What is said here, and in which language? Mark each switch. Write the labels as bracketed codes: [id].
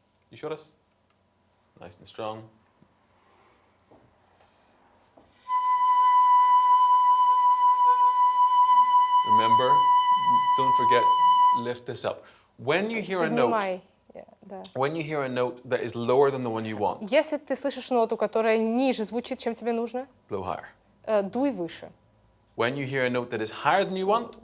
[ru] Еще раз. [en] Nice and strong. Remember, don't forget, lift this up. When you hear a note, [ru] Поднимай. Да. [en] when you hear a note that is lower than the one you want, [ru] Если ты слышишь ноту, которая ниже звучит, чем тебе нужно, [en] blow higher. [ru] Дуй выше. [en] When you hear a note that is higher than you want,